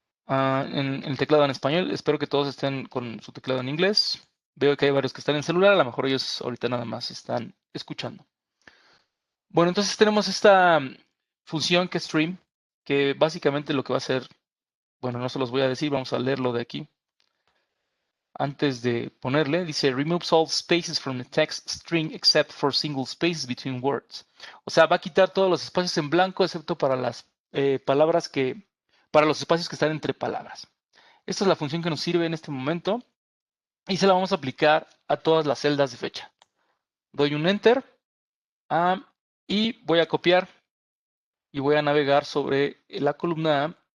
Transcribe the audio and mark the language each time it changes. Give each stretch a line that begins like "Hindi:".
Spanish: en el teclado en español. Espero que todos estén con su teclado en inglés. Veo que hay varios que están en celular, a lo mejor ellos ahorita nada más están escuchando. Bueno, entonces tenemos esta función que es stream, que básicamente lo que va a hacer, bueno, no se los voy a decir, vamos a leerlo de aquí. Antes de ponerle, dice
English: removes all spaces from the text string except for single spaces between words.
Spanish: O sea, va a quitar todos los espacios en blanco excepto para las palabras para los espacios que están entre palabras. Esta es la función que nos sirve en este momento y se la vamos a aplicar a todas las celdas de fecha. Doy un enter y voy a copiar y voy a navegar sobre la columna A.